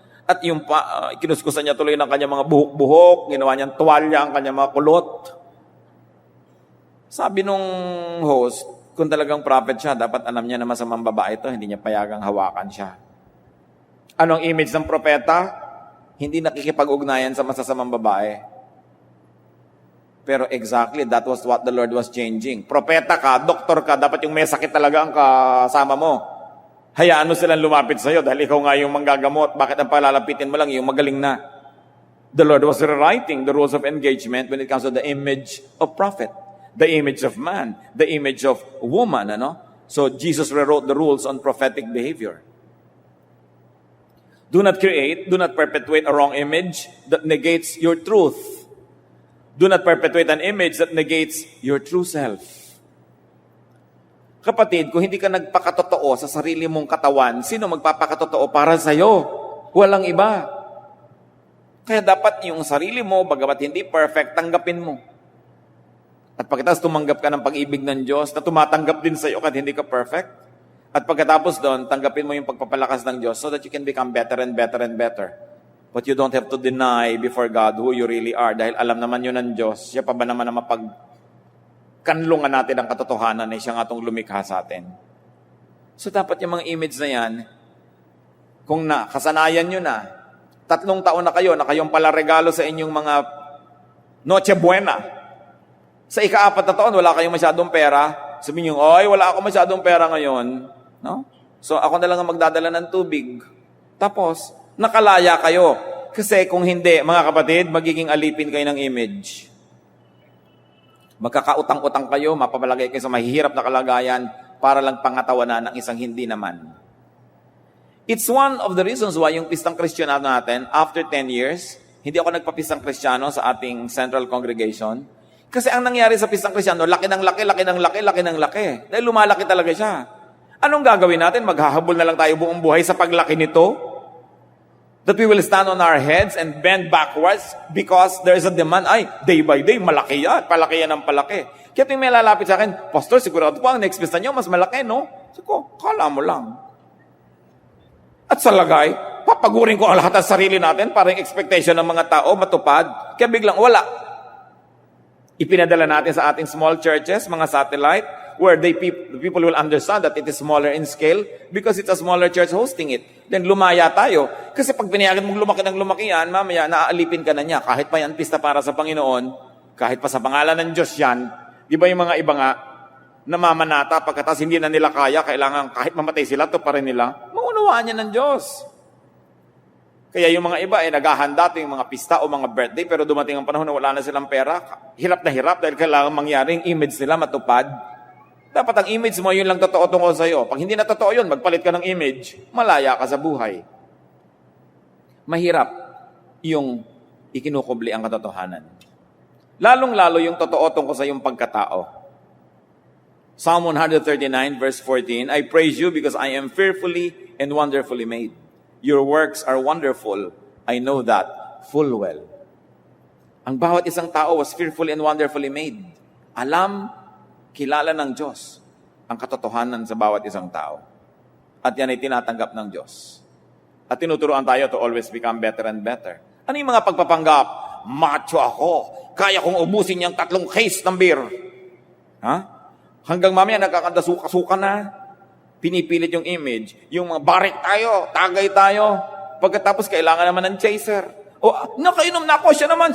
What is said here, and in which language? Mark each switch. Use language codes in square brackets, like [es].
[tl] At yung kinuskusan niya tuloy ng kanyang mga buhok-buhok, ginawa niyang tuwalya ang kanyang mga kulot. Sabi nung host, kung talagang prophet siya, dapat alam niya na masamang babae ito, hindi niya payagang hawakan siya. Anong image ng propeta? Hindi nakikipag-ugnayan sa masasamang babae. [en] Pero exactly, that was what the Lord was changing. [tl] Propeta ka, doktor ka, dapat yung may sakit talaga ang kasama mo. Hayaan mo silang lumapit sa'yo dahil ikaw nga yung manggagamot. Bakit ang palalapitin mo lang yung magaling na? [en] The Lord was rewriting the rules of engagement when it comes to the image of prophet. The image of man, the image of woman, ano? So Jesus rewrote the rules on prophetic behavior. Do not create, do not perpetuate a wrong image that negates your truth. Do not perpetuate an image that negates your true self. [tl] Kapatid, kung hindi ka nagpakatotoo sa sarili mong katawan, sino magpapakatotoo para sa'yo? Walang iba. Kaya dapat yung sarili mo, bagamat hindi perfect, tanggapin mo. At pagkatapos tumanggap ka ng pag-ibig ng Diyos na tumatanggap din sa iyo kahit hindi ka perfect. At pagkatapos doon, tanggapin mo yung pagpapalakas ng Diyos [en] so that you can become better and better [tl] and better. [en] But you don't have to deny before God who you really are [tl] dahil alam naman yun ng Diyos. Siya pa ba naman na mapagkanlungan natin ang katotohanan na siya nga itong lumikha sa atin. So dapat yung mga image na yan, kung kasanayan nyo na, 3 taon na kayong pala regalo sa inyong mga Noche Buena. Sa ika-4 na taon, wala kayong masyadong pera. Sabihin nyo, wala ako masyadong pera ngayon. No? So, ako na lang ang magdadala ng tubig. Tapos, nakalaya kayo. Kasi kung hindi, mga kapatid, magiging alipin kayo ng image. Magkakautang-utang kayo, mapapalagay kayo sa mahihirap na kalagayan para lang pangatawanan ng isang hindi naman. [en] It's one of the reasons why [tl] yung pistang Kristiyano natin, [en] after 10 years, [tl] hindi ako nagpapistang Kristiyano sa ating [en] central congregation. [tl] Kasi ang nangyari sa pistang Kristiyano, laki ng laki. Dahil lumalaki talaga siya. Anong gagawin natin? Maghahabol na lang tayo buong buhay sa paglaki nito? [en] That we will stand on our heads and bend backwards because there is a demand. Day by day, [tl] malaki yan. Palaki yan ng palaki. Kaya may lalapit sa akin, Pastor, sigurado po ang next pista nyo, mas malaki, no? Sabi ko, kala mo lang. At sa lagay, papagurin ko ang lahat ng sarili natin para yung expectation ng mga tao matupad. Kaya biglang wala. Ipinadala natin sa ating [en] small churches, mga satellite, where the people will understand that it is smaller in scale because it's a smaller church hosting it. [tl] Then lumaya tayo. Kasi pag pinayagan mong lumaki ng lumaki yan, mamaya naaalipin ka na niya. Kahit pa yan pista para sa Panginoon, kahit pa sa pangalan ng Diyos yan, di ba yung mga iba nga, namamanata, pagkatas hindi na nila kaya, kailangan kahit mamatay sila, to pa rin nila, maunawaan niya ng Diyos. Kaya yung mga iba naghahanda yung mga pista o mga birthday pero dumating ang panahon na wala na silang pera. Hirap na hirap dahil kailangan mangyari yung image nila matupad. Dapat ang image mo, yun lang totoo tungkol sa'yo. Pag hindi na totoo yun, magpalit ka ng image, malaya ka sa buhay. Mahirap yung ikinukubli ang katotohanan. Lalong-lalo yung totoo tungkol sa iyong pagkatao. [en] Psalm 139 verse 14, I praise you because I am fearfully and wonderfully made. Your works are wonderful. I know that full well. [tl] Ang bawat isang tao [en] was fearfully and wonderfully made. [tl] Alam, kilala ng Diyos ang katotohanan sa bawat isang tao. At yan ay tinatanggap ng Diyos. At tinuturuan tayo [en] to always become better and better. [tl] Ano yung mga pagpapanggap? Macho ako. Kaya kong ubusin yung 3 case ng beer. Hanggang mamaya nagkakandasuka-suka na. Pinipilit yung image. Yung mga barik tayo, tagay tayo. Pagkatapos, kailangan naman ng chaser. O, nakainom na ako, siya naman.